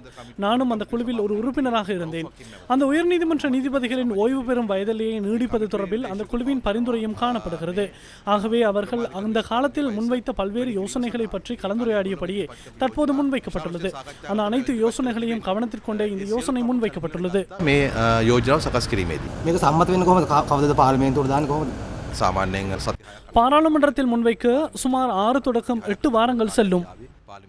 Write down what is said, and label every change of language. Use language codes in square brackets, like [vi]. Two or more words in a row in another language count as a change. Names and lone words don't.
[ta] நானும் அந்த குழுவில் ஒரு உறுப்பினராக இருந்தேன். அந்த உயர்நீதிமன்ற நீதிபதிகளின் ஓய்வு பெறும் வயதிலேயே நீடிப்பது தொடர்பில் அந்த குழுவின் பரிந்துரையும் காணப்படுகிறது. ஆகவே அவர்கள் அந்த காலத்தில் முன்வைத்த பல்வேறு யோசனைகளை பற்றி கலந்துரையாடியபடியே தற்போது முன்வைக்கப்பட்டுள்ளது. அந்த அனைத்து யோசனைகளையும் கவனத்திற்கொண்டே இந்த யோசனை முன்வைக்கப்பட்டுள்ளது. [si] මේ යෝජනාව සකස් කිරීමේදී මේක සම්මත වෙන්නේ කොහොමද? කවදද පාර්ලිමේන්තුවට දාන්නේ කොහොමද? සාමාන්‍යයෙන් [ta] பாராளுமன்றத்தில் முன்வைக்க சுமார் 6 தொடக்கம் 8 வாரங்கள் செல்லும்.